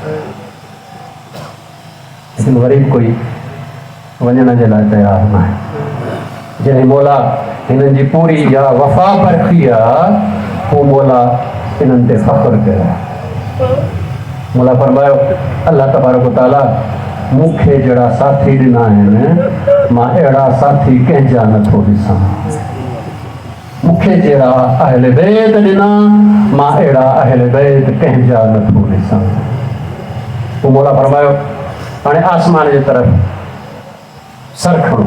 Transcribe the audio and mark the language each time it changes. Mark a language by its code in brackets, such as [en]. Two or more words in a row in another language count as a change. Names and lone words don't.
[sd] लेकिन वरी बि कोई वञण जे लाइ तयारु न आहे। जॾहिं मौला हिननि जी पूरी या वफ़ा परखी आहे, पोइ मौला हिननि ते फ़ख्रु कयो। मौला फरमायो [ar] الله تبارك وتعالى [sd] मूंखे जहिड़ा साथी ॾिना आहिनि, मां अहिड़ा साथी कंहिंजा नथो ॾिसां। मूंखे जहिड़ा अहल बैत ॾिना, मां अहिड़ा अहल बैत कंहिंजा नथो ॾिसां। पोइ मौला फरमायो हाणे आसमान जे तरफ़ सर खणो।